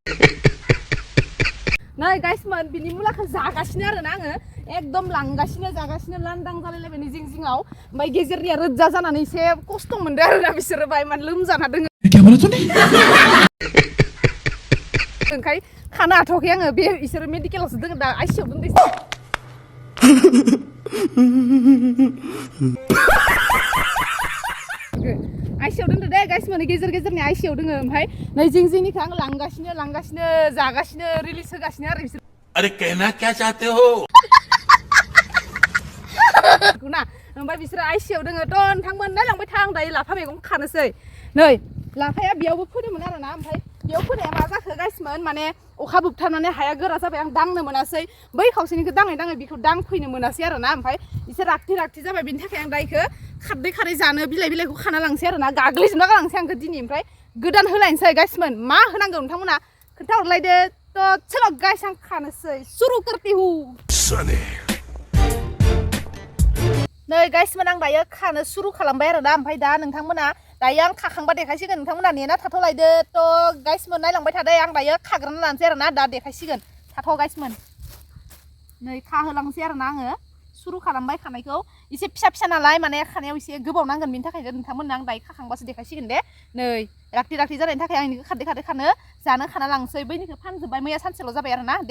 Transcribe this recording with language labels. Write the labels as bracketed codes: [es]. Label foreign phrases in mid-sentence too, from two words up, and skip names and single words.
[brx] नै गाइसमोन बिनि मुलाखौ जागासिनो आरोना आङो एकदम लांगासिनो जागासिनो लांदां जालायलायबाय नै जिं-जिङाव ओमफ्राय गेजेरनिया रोजा जानानै एसे खस्थ' मोनदों आरोना बिसोरो बाय मान लोमजाना दोङो ओंखाय खानो हाथ'वाखै आङो बे इसोरो मेडिकेलावसो दोङो दा आइसिआव दोनदो आइसिआव दोनदो दे गाइसमोन गेजेरनि आइसिआव दोङो ओमफ्राय नै जिं-जिंनिखौ आं लांगासिनो जागासिनो रिलिज होगासिनो आरो बिसोर [hi] अरे कहना क्या चाहते हो [brx] ना ओमफ्राय बिसोरो आइसिआव दोङो थ' नोंथांमोन नायलांबाय था आं दायो लाफा मैगं खानोसै नै लाफाया बेयावबो फोदोंमोन आरोना ओमफ्राय बेयाव फोनाया मा जाखो गाइसमोन माने अखा बुबथानानै हाया गोरा जाबाय आं दांनो मोनासै बै खावसेनिखौ दाङै बेखौ दांफैनो मोनासै आरोना ओमफ्राय एसे रागथि जाबाय बिनि थाखाय आं दा इखौ खारै जानो बिलाइखौ खाना लांसै आरोना गाग्लिजोबना गालांसै आंखौ दिनै ओमफ्राय गोदान होलायनोसै गाइसमोन मा होनांगौ नोंथांमोना खोन्थाहरलायदो [hi] तो चलो [brx] गाइस आं खानोसै [hi] सुरु करती हूँ Sunny. [brx] नै गाइसमोन आं दायो खानो सुरु खालामबाय आरो ना ओमफ्राय दा नोंथांमोना दायो आं खाखांबा देखायसिगोन नोंथांमोना नेना थाथ'लायदो तो गाइसमोन नायलांबाय थादो आं दायो खाग्रोना लानोसै आरो ना दा देखायसिगोन थाथ' गाइसमोन नै खाहोलांसै आरो ना आङो सुरु खालामबाय खानायखौ एसे फिसा फिसा नालाय माने खानायाव एसे गोबाव नांगोन बेनि थाखायनो नोंथांमोननो आं दायो खाखांबासो देखायसिगोन दे नै राखथि राखथि जानायनि थाखाय आं इनिखौ खारदै खारदै खानो जानो खाना लांसै बैनिखौ फानजोब्बाय मैया सानसेल' जाबाय आरो ना दे